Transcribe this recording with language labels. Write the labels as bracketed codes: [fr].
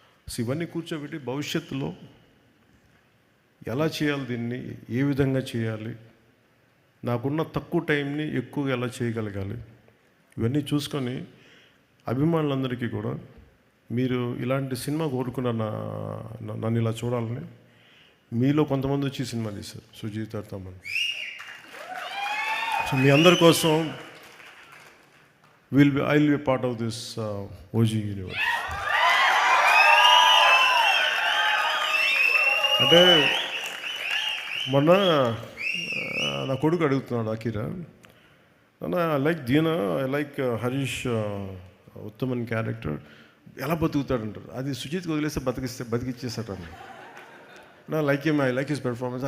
[te] So ఇవన్నీ కూర్చోబెట్టి భవిష్యత్తులో ఎలా చేయాలి, దీన్ని ఏ విధంగా చేయాలి, నాకున్న తక్కువ టైంని ఎక్కువగా ఎలా చేయగలగాలి, ఇవన్నీ చూసుకొని అభిమానులందరికీ కూడా మీరు ఇలాంటి సినిమా కోరుకున్న నన్ను ఇలా చూడాలని, మీలో కొంతమంది వచ్చి సినిమా తీశారు సుజిత్ తమన్. [en] so [te] మీ అందరి కోసం [en] I will be a part of this OG universe. [te] అంటే మొన్న నా కొడుకు అడుగుతున్నాడు Akira, [en] I like దీనా, I like Harish Uthaman character, [te] ఎలా బతుకుతాడంటారు. అది సుజిత్కి వదిలేస్తే బతికిచ్చేస్తాడు. నా [en] I like his performance.